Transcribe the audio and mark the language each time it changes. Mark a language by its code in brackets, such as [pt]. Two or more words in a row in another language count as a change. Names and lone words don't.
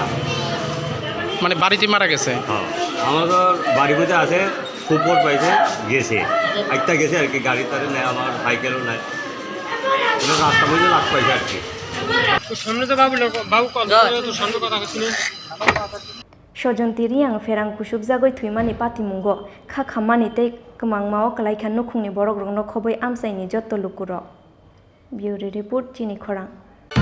[bn] মানে বাড়িতে মারা গেছে হ্যাঁ আমাদের বাড়ির মধ্যে আছে খবর পাইছে গেছে একটা গেছে আর কি গাড়ি তারে নেই আমার সাইকেলও নাই রাস্তার মধ্যে লাগ পাইছে আর কি সামনে তো বাবু তো সামনে কথা হচ্ছিল [trp] sojonti riyang Pherang Kusubjagwi thuimani patimungo kha khamani tei kmangmao kalaikha nukhungni borok rokno khoboi amsaini jotto lukurok [en] Bureau Report [trp] Chini Khorang